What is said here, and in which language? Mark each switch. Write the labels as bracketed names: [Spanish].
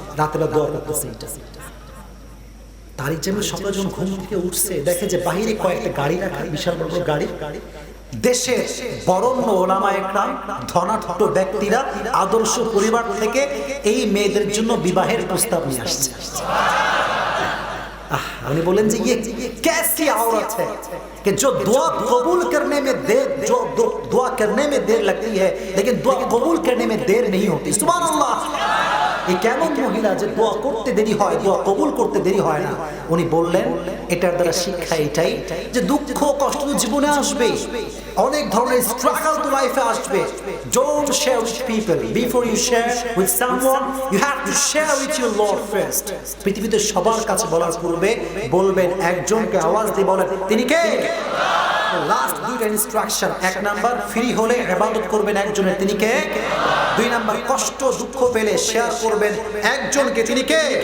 [Bangla] রাতের দোয়া করতেছে এটা। তারিক জামিল সকালে যখন ঘুম থেকে উঠছে, দেখে যে বাহিরে কয়েকটা গাড়ি রাখা, বিশাল বড় বড় গাড়ি। দেশের বরেণ্য ওলামায়ে কেরাম, ধনাঢ্য ব্যক্তিরা আদর্শ পরিবার থেকে এই মেয়েদের জন্য বিবাহের প্রস্তাব নিয়ে আসছে। [Hindi] उन्हें बोलें जी ये कैसी औरत है कि जो दुआ कबूल करने में देर, जो दुआ करने में देर लगती है लेकिन दुआ कबूल करने में देर नहीं होती। सुभान अल्लाह। ये [Bangla] কেমন মহিলা যে দোয়া করতে দেরি হয়, দোয়া কবুল করতে দেরি হয় না। উনি বললেন এটার দ্বারা শিক্ষা এটাই যে দুঃখ কষ্ট জীবনে আসবে, অনেক ধরনের স্ট্রাগল তো লাইফে আসবে। [English] Don't share with people before you share with someone, you have to share with your Lord first. [Bangla] পৃথিবীতে সবার কাছে বলার পূর্বে বলবেন একজনকে আওয়াজ দিয়ে বলেন তিনি কে। লাস্ট 2টা ইনস্ট্রাকশন, 1 নাম্বার ফ্রি হলে ইবাদত করবেন একজনের, তিনি কে। 2 নাম্বার কষ্ট দুঃখ পেলে শেয়ার করবেন একজনকে, তিনি কে।